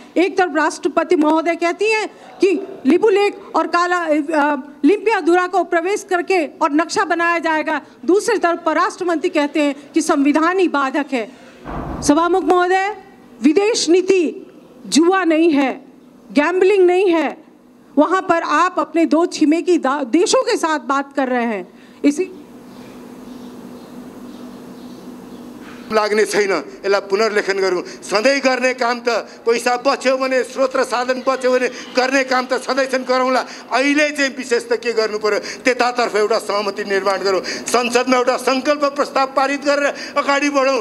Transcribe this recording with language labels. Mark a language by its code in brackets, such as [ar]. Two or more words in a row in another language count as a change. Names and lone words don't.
[hi] एक तरफ राष्ट्रपति महोदय कहती हैं कि लिपुलेख और काला लिम्पियाधुरा को प्रवेश करके और नक्शा बनाया जाएगा, दूसरी तरफ परराष्ट्र मंत्री कहते हैं कि संविधान ही बाधक है। सभामुख महोदय, विदेश नीति जुआ नहीं है, गैम्बलिंग नहीं है। वहां पर आप अपने 2 छिमेकी देशों के साथ बात कर रहे हैं। इसी [ne] लाग्ने छैन, यसलाई पुनर्लेखन गरौँ। सधैँ गर्ने काम त पैसा बच्यो भने, स्रोत र साधन बच्यो भने गर्ने काम त सधैँ गरौँला। अहिले चाहिँ विशेष त के गर्नु पर्यो, त्यतातर्फ एउटा सहमति निर्माण गरौँ। संसदमा एउटा सङ्कल्प प्रस्ताव पारित गरेर अगाडि बढौँ।